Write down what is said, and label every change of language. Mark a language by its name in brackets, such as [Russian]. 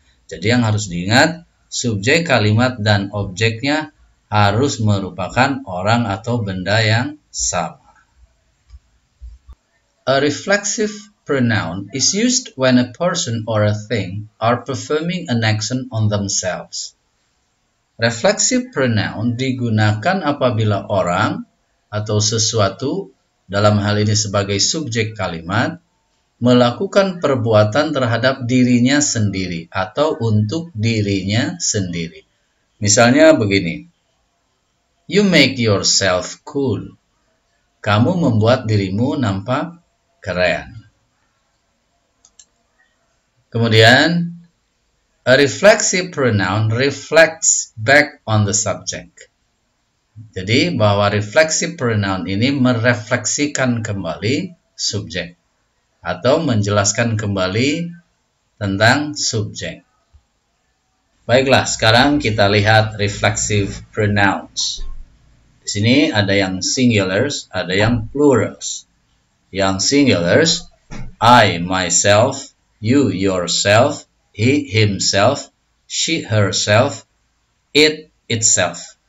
[Indonesian] Jadi yang harus diingat, subjek kalimat dan objeknya harus merupakan orang atau benda yang sama. [English] A reflexive pronoun is used when a person or a thing are performing an action on themselves. [Indonesian] Reflexive pronoun digunakan apabila orang atau sesuatu, dalam hal ini sebagai subjek kalimat, melakukan perbuatan terhadap dirinya sendiri atau untuk dirinya sendiri. Misalnya begini, [English] you make yourself cool. [Indonesian] Kamu membuat dirimu nampak keren. Kemudian, [English] a reflexive pronoun reflects back on the subject. [Indonesian] Jadi, bahwa reflexive pronoun ini merefleksikan kembali subjek atau menjelaskan kembali tentang subjek. Baiklah, sekarang kita lihat reflexive pronouns. Di sini ada yang singulars, ada yang plurals. Yang [English] singulars, I, myself, you, yourself, he, himself, she, herself, it, itself.